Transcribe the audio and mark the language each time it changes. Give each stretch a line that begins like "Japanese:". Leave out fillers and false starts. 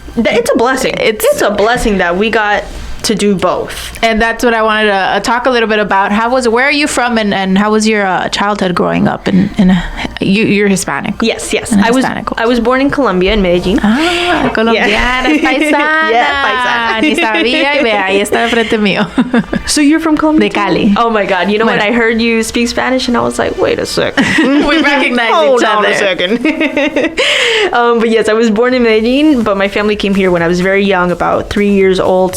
English: it's a blessing. It's a blessing that we got to do both. And that's what I wanted to talk a little bit about. Where are you from, and how was your childhood growing up you're Hispanic? Yes. I was born in Colombia, in Medellin.
Spanish: Colombiana, paisana.
English: Yeah, paisana.
Spanish: Ni sabía, y vea, ahí está frente mío.
English: So you're from Colombia?
Spanish: De Cali.
English: Oh my God. You know what? I heard you speak Spanish and I was like, wait a second. We recognize each other. Hold on a second. But yes, I was born in Medellin, but my family came here when I was very young, about 3 years old.